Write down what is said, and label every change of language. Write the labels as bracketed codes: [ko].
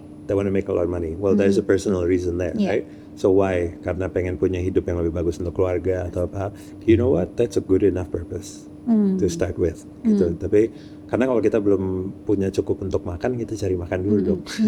[en] They want to make a lot of money. Well, there's a personal reason there, right? So why? [id] Karena pengen punya hidup yang lebih bagus untuk keluarga atau apa. [en] You know what? That's a good enough purpose to start with. [id] Gitu. Tapi karena kalau kita belum punya cukup untuk makan, kita cari makan dulu dong.